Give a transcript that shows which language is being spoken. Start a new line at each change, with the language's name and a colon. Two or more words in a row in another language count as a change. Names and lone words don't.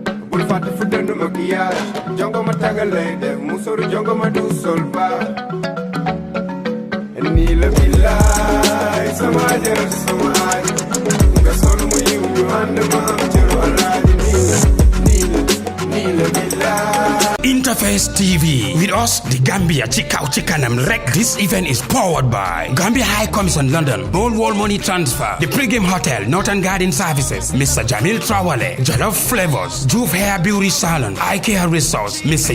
Wolof: bul fàtte fu dëndu maquillage jongo ma tagal lay def musóoru jongo ma du sol ba nii la billaay sama jarati sama aaji nga sol mu yiw ñu ànd ma am cëru alaaji nii la billaay.
English: Interface TV. With us, the Gambia Chikau Chikanam Rek. This event is powered by Gambia High Commission London, Gold Wall Money Transfer, The Pregame Hotel, Northern Garden Services, Mr. Jamil Trawale, Jollof Flavors, Juve Hair Beauty Salon, IKEA Resource, Mr.